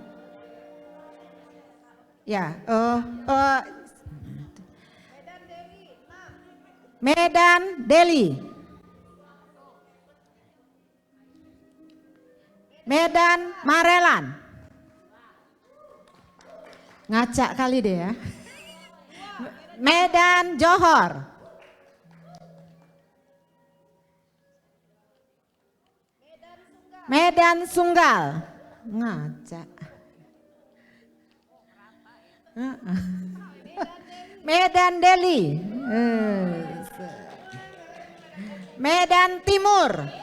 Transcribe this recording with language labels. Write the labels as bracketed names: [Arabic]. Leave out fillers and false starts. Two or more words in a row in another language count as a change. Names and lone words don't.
[Indonesian] Ya, Medan Deli, Medan Marelan, ngacak kali deh ya. Medan Johor, Medan Sunggal, ngacak. Medan Deli, Medan Timur.